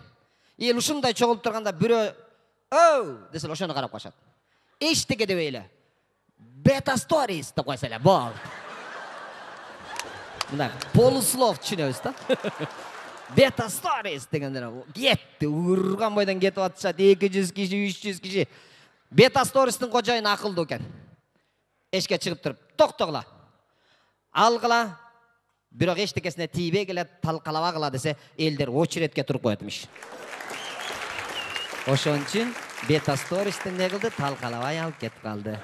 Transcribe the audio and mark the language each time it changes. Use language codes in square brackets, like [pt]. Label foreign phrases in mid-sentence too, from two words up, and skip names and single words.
[ky] Эл ушундай чогулуп турганда бирөө "Оу" десе ошону карап калышат. Эчтеке дебей эле. Beta Stories деп койсо эле, бол. мына полуслов түшүнөбүз да. Beta stories дегендер кетти, урган бойдан кетип атышат 200 киши, 300 киши. Beta stories'тин кожайыны акылдуу экен. Эшке чыгып туруп, токтогула. Алгыла, бирок эчтекесине тийбегиле талкалабагыла десе, элдер очередке туруп коетмиш. Ошон үчүн Beta stories'тин не кылды, талкалабай алып кетип калды.